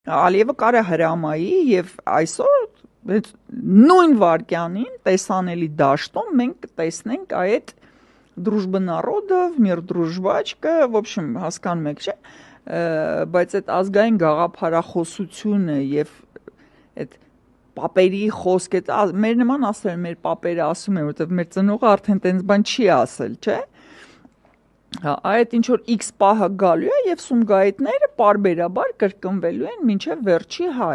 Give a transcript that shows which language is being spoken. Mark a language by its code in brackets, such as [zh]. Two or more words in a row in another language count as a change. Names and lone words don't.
[hy] Ալիևը կարա հրամայի եւ այսօր նույն վարքյանին տեսանելի դաշտում մենք կտեսնենք այդ [ru] дружба народов, мир дружбачка, в общем, [hy] հասկանում եք, չէ՞, բայց այդ ազգային գաղափարախոսությունը եւ այդ պապերի խոսք, այդ մեր նման ասել, մեր պապերը ասում են, որովհետեւ մեր ծնողը արդեն տենց բան չի ասել, չէ՞։ Այդ ինչ որ X պահը գալու է եւ Սումգայիթները պարբերաբար կրկնվելու են մինչեւ վերջի հայ։